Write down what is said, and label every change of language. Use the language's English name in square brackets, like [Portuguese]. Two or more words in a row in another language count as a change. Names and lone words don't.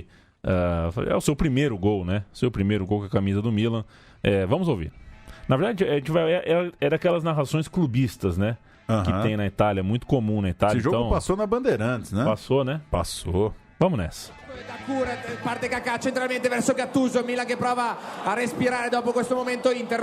[Portuguese] é o seu primeiro gol, né? Seu primeiro gol com a camisa do Milan. Vamos ouvir. Na verdade, a gente vai, é daquelas narrações clubistas, né? Que tem na Itália, muito comum na Itália. Esse jogo passou na Bandeirantes, né? Passou, né? Passou. Vamos nessa. [Italian] Parte Kaká centralmente verso Gattuso, Milan che prova a respirare dopo questo momento Inter.